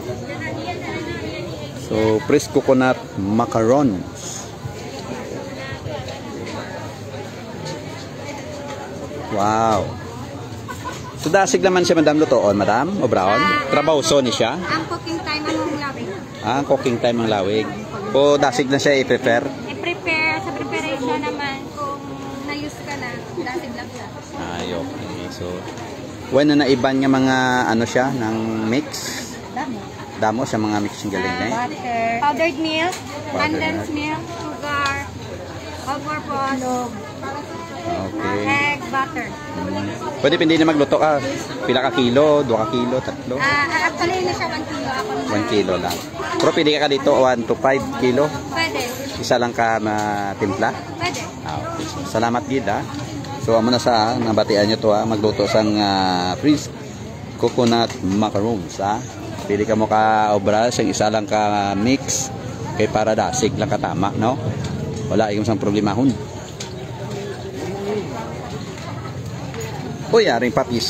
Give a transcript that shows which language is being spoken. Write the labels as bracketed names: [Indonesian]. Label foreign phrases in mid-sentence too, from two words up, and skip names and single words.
[English] So fresh coconut macarons. Wow. [Hiligaynon] So dasig naman siya madam lutoon madam o brown? Trabaho so ni siya? Ang [English] cooking time [Hiligaynon] anong lawig? Ang [English] cooking time [Hiligaynon] ang lawig. O dasig na siya i-prepare? I-prepare sa preparation naman kung na-use ka na, dasig lang siya. Ay, okay. So, when na naiban nga mga ano siya, ng mix? Damo. Damo sa mga mixing galing na eh. [English] Butter, powdered milk, condensed milk, sugar, all-purpose, Okay. egg, butter. [Filipino] Pwede hindi na magluto ka. [Hiligaynon] Pila ka kilo, 2 ka kilo, 3. Actually, na siya 1 kilo. Ako 1 kilo lang. [Filipino] Pero pwede ka dito 1 to 5 kilo. Pwede. [Hiligaynon] Isa lang ka na timpla. Pwede. [English] Okay. So, [Hiligaynon] salamat gid ha. So amo na sa nabatian nyo to magluto sang [English] fresh coconut macarons [Hiligaynon] ha. Pili ka mo ka obra sang isa lang ka mix kay para dasig lang katama no. Wala yung sang problemahon. Uy, aring papisik.